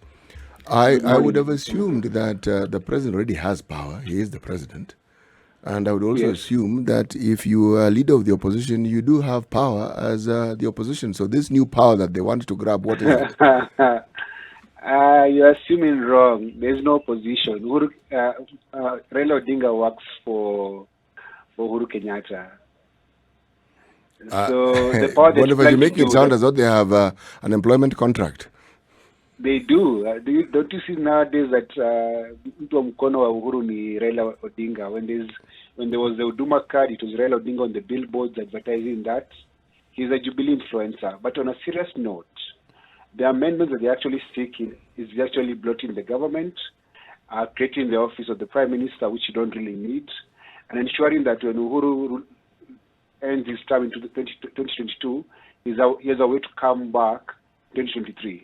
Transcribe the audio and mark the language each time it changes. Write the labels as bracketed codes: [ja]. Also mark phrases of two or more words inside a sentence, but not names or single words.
[en] I would have assumed that the president already has power. He is the president. And I would also assume that if you are leader of the opposition, you do have power as the opposition. So this new power that they want to grab, what is it? You're assuming wrong. There's no opposition. Raila Odinga works for Uhuru Kenyatta. So the power that Boniface, you're making it sound as though they have an employment contract. They do. Don't you see nowadays that [sw] mtu wa mkono wa Uhuru ni Raila Odinga? [en] When there was the Huduma card, it was Raila Odinga on the billboards advertising that. He's a Jubilee influencer. But on a serious note, the amendments that they're actually seeking is actually blotting the government, creating the office of the Prime Minister, which you don't really need, and ensuring that when Uhuru ends his term in 2022, he has a way to come back 2023.